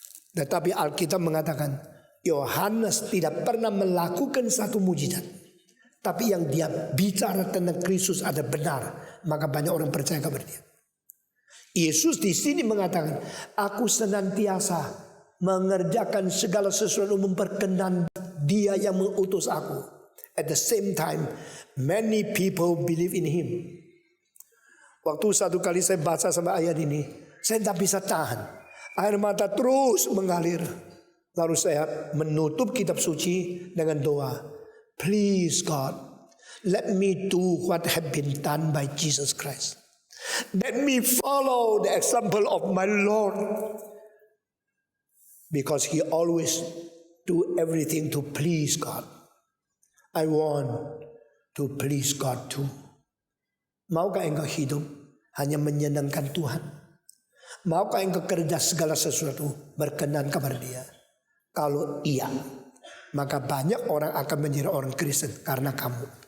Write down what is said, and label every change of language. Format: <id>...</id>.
<id>Tetapi Alkitab mengatakan Yohanes tidak pernah melakukan satu mujizat. Tapi yang dia bicara tentang Kristus ada benar, maka banyak orang percaya kepada dia. Yesus di sini mengatakan, aku senantiasa mengerjakan segala sesuatu memperkenan dia yang mengutus aku.</id> <en>At the same time, many people believe in him.</en> <id>Waktu satu kali saya baca sama ayat ini, saya tidak bisa tahan. Air mata terus mengalir. Lalu saya menutup kitab suci dengan doa.</id> <en>Please God, let me do what have been done by Jesus Christ. Let me follow the example of my Lord. Because he always do everything to please God. I want to please God too.</en> <id>Maukah engkau hidup hanya menyenangkan Tuhan? Maukah engkau kerja segala sesuatu berkenan kepada dia? Kalau iya, maka banyak orang akan menjadi orang Kristen karena kamu.</id>